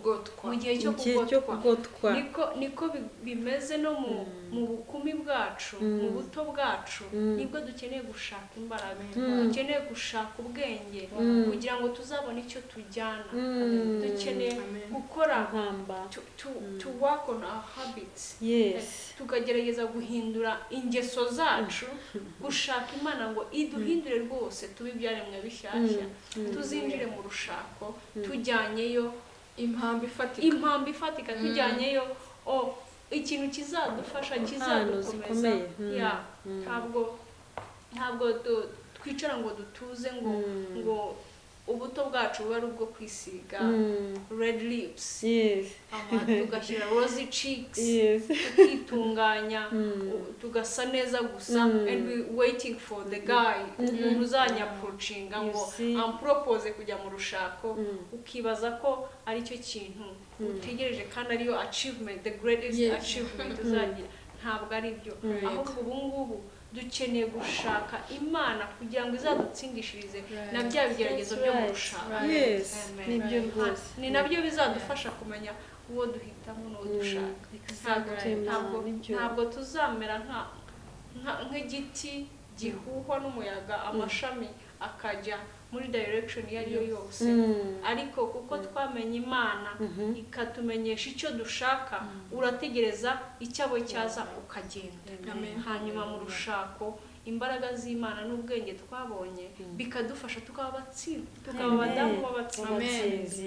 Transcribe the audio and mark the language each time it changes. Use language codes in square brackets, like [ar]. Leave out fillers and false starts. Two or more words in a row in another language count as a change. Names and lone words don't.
[rw] kugotwa niko bimeze no mu bukumi bwacu mu buto bwacu nibwo dukeneye gushaka imbaraga dukeneye gushaka ubwenge kugira ngo tuzabone icyo tujyana dukeneye gukora [en] to work on our habits [rw] tukagerageza guhindura ingeso zacu gushaka Imana ngo iduhindure rwose tube ibyaremwe bishyashya tuzinjire mu rushako tujyanyeyo impamvu ifatika tujyanyeyo ikintu kizadufasha kizadukomeza ntabwo twicara ngo dutuze ngo ubuto bwacu buba ari ubwo kwisiga [en] red lips [rw] tugashyira [en] rosy cheeks [rw] tukitunganya tugasa neza gusa [en] and we waiting for the guy [rw] umuntu uzanyaproachinga ngo ampropose kujya mu rushako ukibaza ko ari cyo kintu utegereje kandi ariyo achievement [en] the greatest achievement [rw] uzagira ntabwo ari byo ahubwo ubu ngubu dukeneye gushaka Imana kugira ngo izadutsindishirize na bya bigeragezo byo mu rushako nibyo rwose ni nabyo bizadufasha kumenya uwo duhitamo n'uwo dushaka [en] Exactly. [rw] ntabwo tuzamera nk'igiti gihuhwa n'umuyaga amashami akajya muri direction iyo ari yo yose ariko kuko twamenye Imana ikatumenyesha icyo dushaka urategereza icyabo cyaza ukagenda hanyuma mu rushako imbaraga z'Imana n'ubwenge twabonye bikadufasha tukaba abatsinzi tukaba abadamu b'abatsinzi.